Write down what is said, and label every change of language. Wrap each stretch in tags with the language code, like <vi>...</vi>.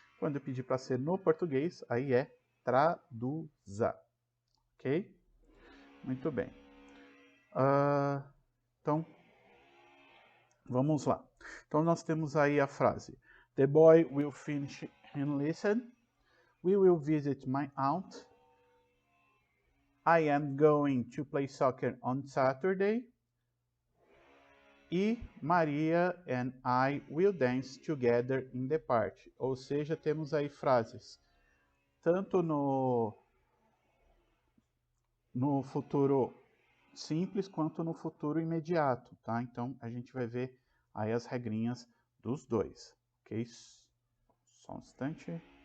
<pt>Quando eu pedir para ser no português, aí é traduza, ok? Muito bem. Então, vamos lá. Então, nós temos aí a frase:</pt> <en>The boy will finish and listen. We will visit my aunt. I am going to play soccer on Saturday. E Maria and I will dance together in the park.</en> <pt>Ou seja, temos aí frases tanto no futuro simples quanto no futuro imediato, tá? Então, a gente vai ver aí as regrinhas dos dois, ok? Só um instante.</pt>